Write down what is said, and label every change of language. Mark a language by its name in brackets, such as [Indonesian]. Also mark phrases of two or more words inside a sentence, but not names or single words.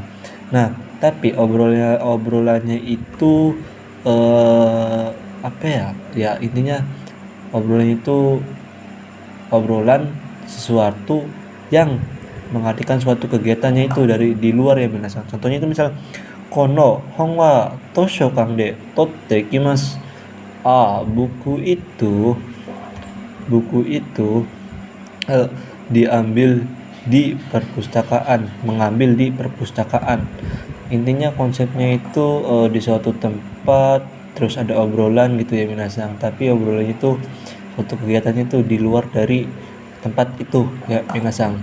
[Indonesian] Nah tapi obrolannya itu apa ya, ya intinya obrolan itu obrolan sesuatu yang mengartikan suatu kegiatannya itu dari di luar ya minasan. Contohnya itu misal [Japanese] この 本 は 図書館 で 取って きます. [Indonesian] Buku itu diambil di perpustakaan, mengambil di perpustakaan. Intinya konsepnya itu di suatu tempat terus ada obrolan gitu ya minasan, tapi obrolan itu suatu kegiatannya itu di luar dari tempat itu ya minasan.